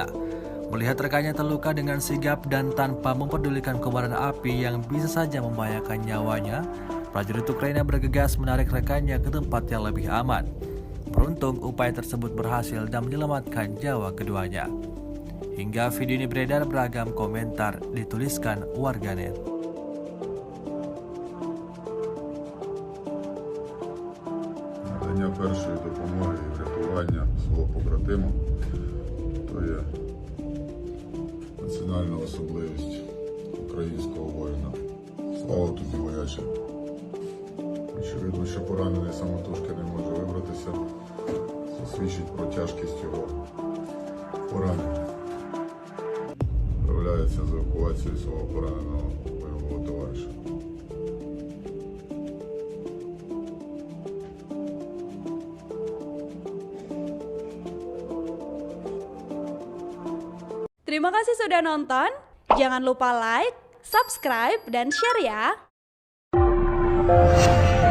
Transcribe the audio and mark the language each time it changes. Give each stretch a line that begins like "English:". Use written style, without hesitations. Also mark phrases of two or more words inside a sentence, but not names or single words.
Indonesian: Melihat rekannya terluka dengan sigap dan tanpa mempedulikan kobaran api yang bisa saja membahayakan nyawanya, prajurit Ukraina bergegas menarik rekannya ke tempat yang lebih aman. Beruntung upaya tersebut berhasil dan menyelamatkan nyawa keduanya. Hingga video ini beredar, beragam komentar dituliskan warganet.
Ukrainian: Надання першої допомоги і врятування свого побратима – то є національна особливість українського воїна. Слава тобі, вояче! Очевидно, що поранений самотужки не може вибратися. Це свідчить про тяжкість його поранення. Справляється з евакуацією свого пораненого бойового товариша.
Indonesian: Terima kasih sudah nonton. Jangan lupa like, subscribe, dan share ya.